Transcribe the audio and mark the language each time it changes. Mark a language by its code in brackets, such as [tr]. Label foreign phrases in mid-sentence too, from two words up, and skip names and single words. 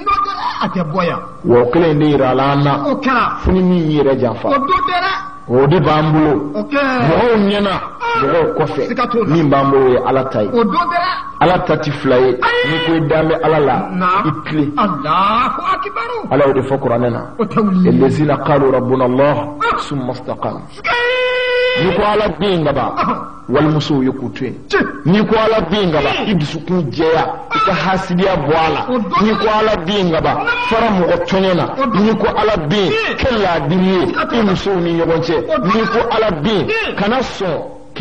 [bm] wa o kelen de yira la an na fo ni min y'i yɛrɛ janfa o de b'an bolo mɔgɔw ɲɛna mɔgɔw kɔfɛ min b'an bolo ye ala ta ye ala ta ti fila ye n'i ko i dan bɛ ala la i tile ala y'o de fɔ kuranɛ na allazina [ar] قالوا ربنا الله ثم استقاموا [bm] n'i ko ala bɛ yen ka ban walimusow ye k'u to yen n'i ko ala bɛ yen ka ban i dusukun jɛya i ka hasidiya bɔ a la n'i ko ala bɛ yen ka ban fara mɔgɔ tɔɲɔ na n'i ko ala bɛ yen kɛ laadiri ye i musow ni ɲɔgɔn cɛ n'i ko ala bɛ yen kana sɔn k'i